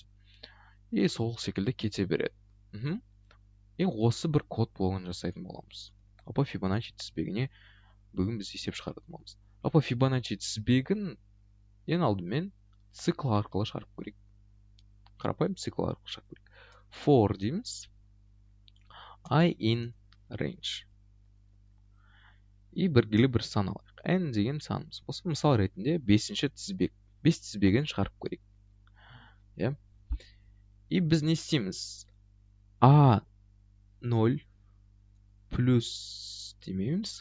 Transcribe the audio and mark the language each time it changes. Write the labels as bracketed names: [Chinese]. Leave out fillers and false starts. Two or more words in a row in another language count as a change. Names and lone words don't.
[Kazakh] И сол секілді кете береді. И осы бір код блогын жасайтын боламыз. Жалпы Фибоначчи тізбегіне бүгін біз есеп шығаратын боламыз. Жалпы Фибоначчи тізбегін ең алдымен цикл арқылы шығарып көрейік. Қарапайым цикл арқылы шығарып көрейік. For дейміз. [English] I in range. [Kazakh] И біргелі бір сан алайық. N деген санымыз. Осы мысал ретінде 5-ші тізбек. 5 тізбегін шығарып көрейік. И біз не істейміз? A0 плюс демейміз.